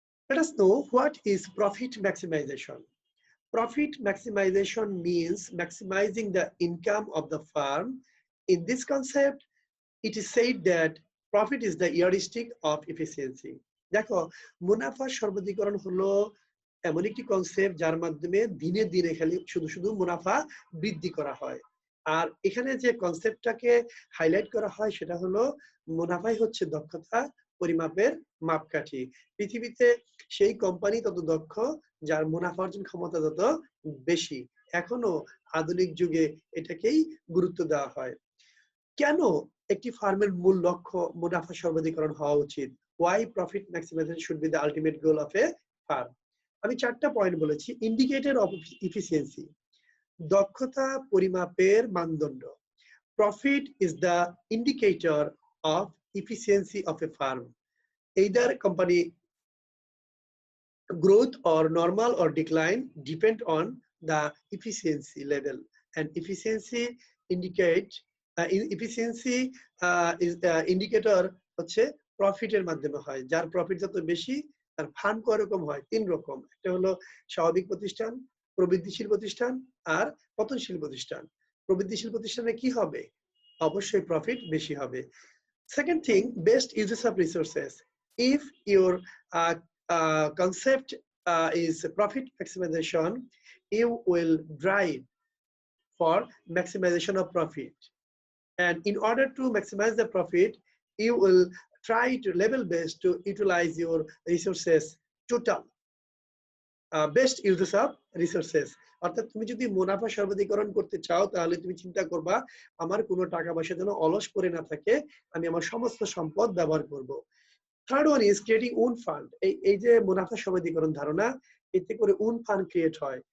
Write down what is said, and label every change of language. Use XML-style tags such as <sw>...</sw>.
<en>Let us know what is profit maximization. Profit maximization means maximizing the income of the firm. In this concept, it is said that profit is the heuristic of efficiency.</en> <bn>দেখো মুনাফা সর্বাধিকরণ হলো এমন একটি concept যার মাধ্যমে দিনে দিনে খালি শুধু শুধু মুনাফা বৃদ্ধি করা হয়। আর এখানে যে কনসেপ্টটাকে হাইলাইট করা হয় সেটা হলো মুনাফাই হচ্ছে দক্ষতা পরিমাপের মাপকাঠি। পৃথিবীতে সেই কোম্পানি তত দক্ষ যার মুনাফা অর্জন ক্ষমতা তত বেশি। এখনো আধুনিক যুগে এটাকেই গুরুত্ব দেওয়া হয়। কেন একটি ফার্মের মূল লক্ষ্য মুনাফা সর্বাধিকরণ হওয়া উচিত?</bn> <en>Why profit maximization should be the ultimate goal of a firm?</en> <bn>আমি চারটা পয়েন্ট বলেছি।</bn> <en>indicator of efficiency,</en> <bn>দক্ষতা পরিমাপের মানদণ্ড।</bn> <en>Profit is the indicator of efficiency of a firm. Either company growth or normal or decline depend on the efficiency level, and efficiency indicate efficiency is the indicator</en> <bn>হচ্ছে প্রফিটের মাধ্যমে হয়। যার profit যত বেশি তার ফান্ড কয়রকম হয়? তিন রকম। একটা হলো স্বাভাবিক প্রতিষ্ঠান, প্রবৃদ্ধিশীল প্রতিষ্ঠান আর পতনশীল প্রতিষ্ঠান। প্রবৃদ্ধিশীল প্রতিষ্ঠানে কি হবে? অবশ্যই প্রফিট বেশি হবে।</bn> <en>Second thing, best uses of resources. If your concept is profit maximization, you will drive for maximization of profit. And in order to maximize the profit, you will try to level best to utilize your resources total. Best uses of resources.</en> <bn>অর্থাৎ তুমি যদি মুনাফা সর্বাধিকরণ করতে চাও তাহলে তুমি চিন্তা করবা আমার কোনো টাকা পয়সা যেন অলস করে না থাকে, আমি আমার সমস্ত সম্পদ ব্যবহার করব।</bn> <en>Third one is creating own fund.</en> <bn>এই যে মুনাফা সর্বাধিকরণ ধারণা, এতে করে ওন ফান্ড ক্রিয়েট হয়।</bn>